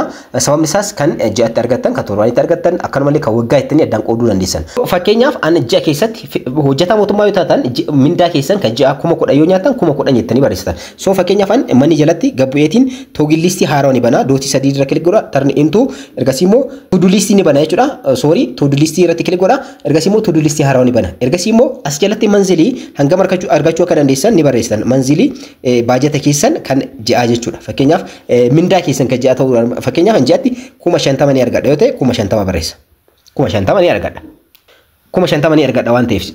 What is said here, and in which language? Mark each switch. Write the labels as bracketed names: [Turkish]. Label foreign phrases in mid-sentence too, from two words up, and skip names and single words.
[Oromo] Sababni isaas kan ji'atti argattan kan torbaanitti argattan akkanumallee kan waggaa ittanii addaan qooduu dandeessan. Fakkeenyaaf an ji'a keessatti hojjetaa mootummaa yoo taatan mindaa keessan kan ji'a 10,000 yoo nyaatan 10,000 jettanii barreessitan. So fakkeenyaaf an manni jalatti gabbu'eetiin [English] toggle list [Oromo] haaraa ni bana dootii 3 irra kilik godha tarni into ergasii immoo [English] to do list [Oromo] ni bana jechuudha. [English] Sorry to do list [Oromo] irratti kilik godha ergasii immoo [English] to do list [Oromo] haaraa ni bana. Ergasii immoo as jalatti manzilii hangam argachuu akka dandeessan ni barreessitan. Manzilii baajata keessan kan ji'aa jechuudha. Fakkeenyaaf mindaa keessan kan ji'aa ta'uu fakkeenyaaf ji'aatti 50,000 ni argadha yoo ta'e 50,000 barreessa. 50,000 ni argadha. 50,000 ni argadha waan ta'eef.